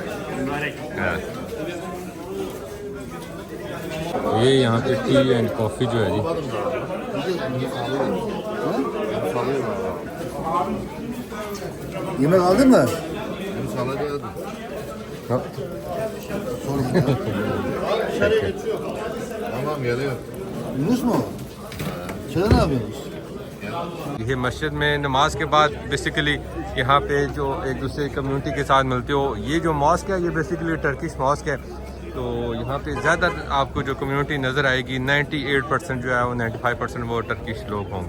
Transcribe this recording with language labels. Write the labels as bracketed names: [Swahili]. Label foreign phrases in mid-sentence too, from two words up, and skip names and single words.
[Hindi] ये यहाँ पे [English] tea and coffee [Hindi] जो है जी, [Turkish] yemek aldın mı? Ha. Tamam geliyor. Yunus mu? Şöyle ne yapıyorsunuz? [Hindi] ये मस्जिद में नमाज के बाद बेसिकली यहाँ पे जो एक दूसरे कम्युनिटी के साथ मिलते हो, ये जो मॉस्क है ये बेसिकली [English] Turkish mosque [Hindi] है। तो यहाँ पे ज़्यादा आपको जो कम्युनिटी नज़र आएगी 98% जो है वो 95% वो टर्किश लोग होंगे।